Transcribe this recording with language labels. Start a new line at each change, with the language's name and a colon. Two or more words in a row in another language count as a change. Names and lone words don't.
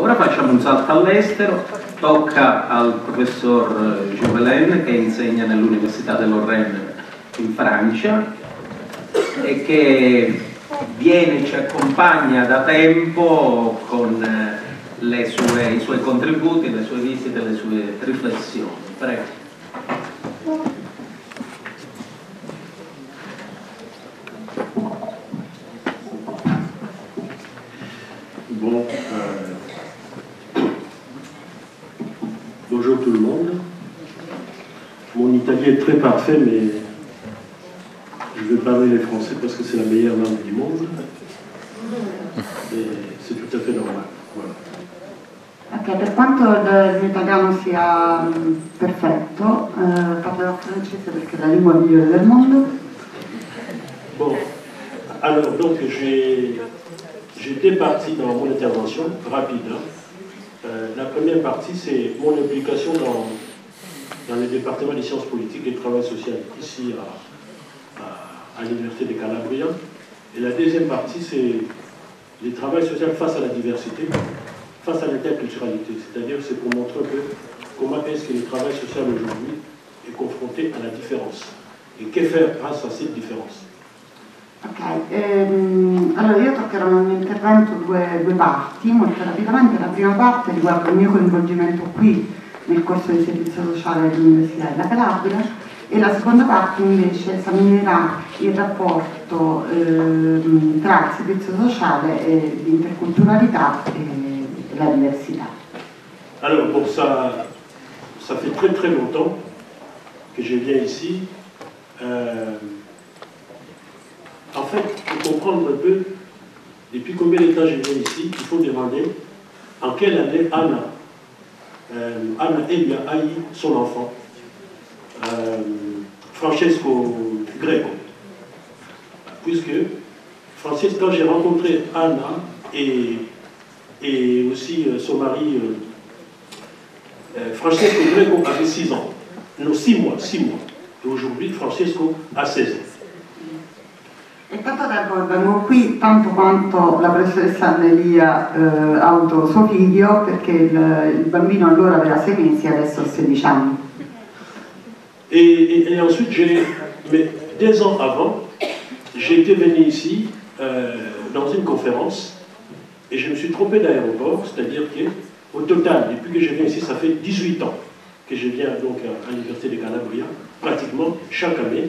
Italian: Ora facciamo un salto all'estero, tocca al professor Juvelin che insegna nell'Università de Lorraine in Francia e che ci accompagna da tempo con i suoi contributi, le sue visite, le sue riflessioni. Prego.
French: Bon, bonjour tout le monde. Mon italien est très parfait, mais je vais parler le français parce que c'est la meilleure langue du monde. Et c'est tout à fait normal. Voilà.
Italian: Ok, per quanto il mio italiano sia perfetto, parlerò francese perché è la lingua migliore del mondo.
French: Bon, alors donc j'ai deux parties dans mon intervention, rapide. La première partie, c'est mon implication dans le département des sciences politiques et du travail social ici à l'Université de Calabria. Et la deuxième partie, c'est le travail social face à la diversité, face à l'interculturalité. C'est-à-dire, c'est pour montrer un peu comment est-ce que le travail social aujourd'hui est confronté à la différence et que faire face à cette différence.
Italian: Ok, allora io toccherò nel mio intervento due parti, molto rapidamente. La prima parte riguarda il mio coinvolgimento qui nel corso di servizio sociale dell'Università della Calabria e la seconda parte invece esaminerà il rapporto tra il servizio sociale e l'interculturalità e la diversità.
French: Alors bon, ça fait très très longtemps que je viens ici. En fait, pour comprendre un peu depuis combien de temps je viens ici, il faut demander en quelle année Anna Elia a eu son enfant, Francesco Greco. Puisque Francesco, quand j'ai rencontré Anna et aussi son mari, Francesco Greco avait 6 ans, non 6 mois. Et aujourd'hui, Francesco a 16 ans.
Italian: È tanto tempo che vengo qui, tanto quanto la professoressa Annelia ha avuto suo figlio, perché il bambino allora aveva 6 mesi e adesso ha 16 anni.
French: Et ensuite, mais 2 ans avant, j'étais venu ici dans une conférence et je me suis trompé d'aéroport, c'est-à-dire qu'au total, depuis que je viens ici, ça fait 18 ans que je viens donc à l'Université de Calabria, pratiquement chaque année.